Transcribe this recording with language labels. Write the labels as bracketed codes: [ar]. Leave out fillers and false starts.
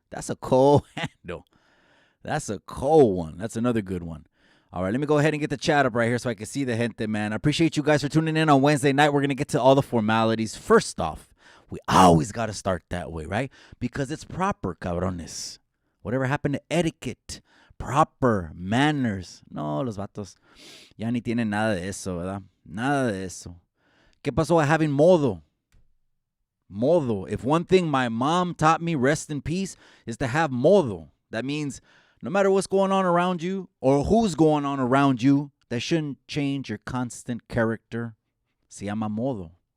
[en] That's a cold handle. That's a cold one. That's another good one. All right, let me go ahead and get the chat up right here so I can see the gente, man. I appreciate you guys for tuning in on Wednesday night. We're going to get to all the formalities. First off, we always got to start that way, right? Because it's proper, cabrones. Whatever happened to etiquette, proper manners. [es] No, los vatos ya ni tienen nada de eso, ¿verdad? Nada de eso. ¿Qué pasó a having modo? Modo. [en] If one thing my mom taught me, rest in peace, is to have modo. That means no matter what's going on around you or who's going on around you, that shouldn't change your constant character. [es] Se llama modo.